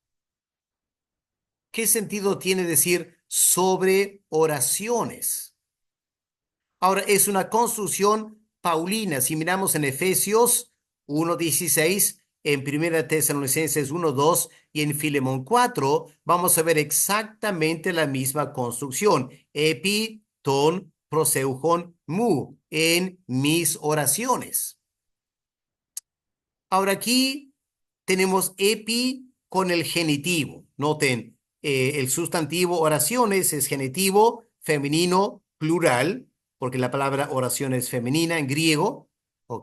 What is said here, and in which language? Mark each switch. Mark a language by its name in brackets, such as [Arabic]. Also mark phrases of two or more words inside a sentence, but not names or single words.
[Spanish] ¿Qué sentido tiene decir sobre oraciones? Ahora, es una construcción paulina. Si miramos en Efesios 1:16, en Primera Tesalonicenses 1:2 y en Filemón 4, vamos a ver exactamente la misma construcción. [Greek] ἐπὶ τῶν προσευχῶν μου, [Spanish] en mis oraciones. Ahora aquí tenemos epi con el genitivo. Noten, el sustantivo oraciones es genitivo, femenino, plural, porque la palabra oración es femenina en griego, ¿ok?